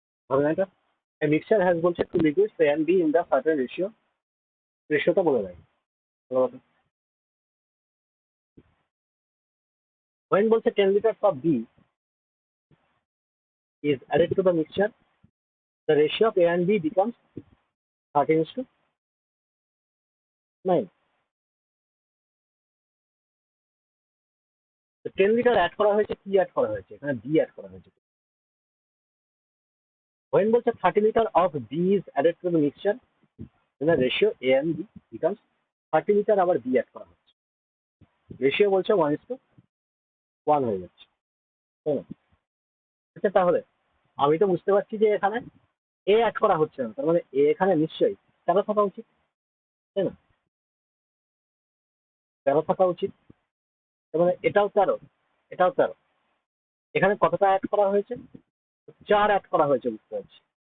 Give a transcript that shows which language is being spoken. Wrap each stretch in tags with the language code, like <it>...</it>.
<bn>হবে না এটা?</bn> <en>A mixture has বলছে two liquids A and B in the certain ratio,</en> <bn>রেশিওটা বলে দেয়।</bn> <en>when বলছে 10 liters of B is added to the mixture, the ratio of A and B becomes 13:9.</en> <bn>তো 10 litre add করা হয়েছে, কি অ্যাড করা হয়েছে এখানে, বি অ্যাড করা হয়েছে।</bn> <en>when বলছে 30 litre of B is added to the mixture, then the ratio A and B becomes 30 litre,</en> <bn>আবার বি অ্যাড করা হচ্ছে, রেশিও বলছে 1:1 হয়ে যাচ্ছে, তাই না? আচ্ছা, তাহলে আমি তো বুঝতে পারছি যে এখানে এ অ্যাড করা হচ্ছে না, তার মানে এ এখানে নিশ্চয়ই 13 থাকা উচিত, তাই না? 13 থাকা উচিত, তার মানে এটাও 13, এটাও 13। এখানে কতটা অ্যাড করা হয়েছে, 4 অ্যাড করা হয়েছে, বুঝতে পারছি।</bn>